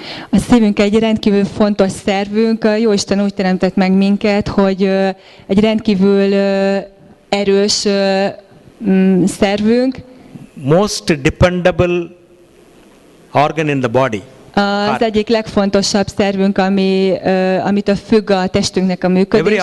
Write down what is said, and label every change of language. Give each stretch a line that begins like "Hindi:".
Hungarian: A szívünk egy rendkívül fontos szervünk. Jóisten úgy teremtett meg minket, hogy egy rendkívül erős szervünk.
English: Most dependable organ in the body.
Hungarian: Az egyik legfontosabb szervünk, amitől függ a testünknek a működése.